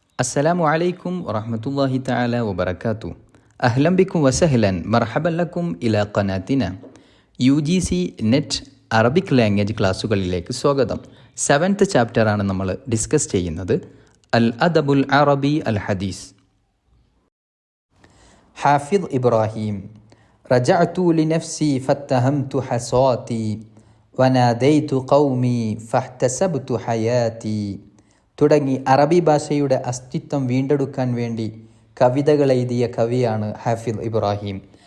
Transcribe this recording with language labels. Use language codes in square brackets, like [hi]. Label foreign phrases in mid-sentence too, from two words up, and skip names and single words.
[ar] السلام عليكم ورحمة الله تعالى وبركاته. أهلا بكم وسهلا مرحبا لكم إلى قناتنا [en] UGC NET Arabic language [ml] ക്ലാസ്സുകളിലേക്ക് സ്വാഗതം. 7th ചാപ്റ്ററാണ് നമ്മൾ ഡിസ്കസ് ചെയ്യുന്നത്. [ar] الأدب العربي الحديث. [ml] ഹാഫിദ് ഇബ്രാഹിം [ar] رجعت لنفسي فاتهمت حصاتي وناديت قومي فاحتسبت حياتي [ml] തുടങ്ങി അറബി ഭാഷയുടെ അസ്തിത്വം വീണ്ടെടുക്കാൻ വേണ്ടി കവിതകൾ എഴുതിയ കവിയാണ് ഹാഫിദ് ഇബ്രാഹിം.